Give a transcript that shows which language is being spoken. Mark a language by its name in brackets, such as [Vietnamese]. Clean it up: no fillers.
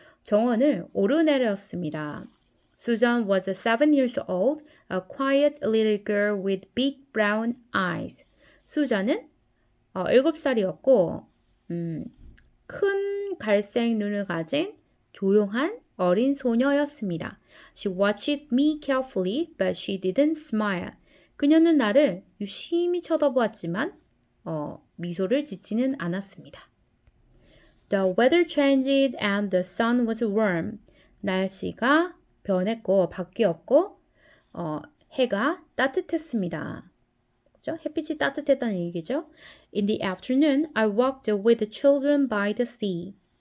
[Korean] 정원을 오르내렸습니다. [English] Susan was 7 years old, a quiet little girl with big brown eyes. [Korean] 수잔은 7살이었고 큰 갈색 눈을 가진 조용한 어린 소녀였습니다. [English] She watched me carefully, but she didn't smile. [Korean] 그녀는 나를 유심히 쳐다보았지만 미소를 짓지는 않았습니다. [English] The weather changed and the sun was warm. [Korean] 날씨가 변했고 바뀌었고 해가 따뜻했습니다. 그렇죠? 햇빛이 따뜻했다는 얘기죠. [English] In the afternoon, I walked with the children by the sea.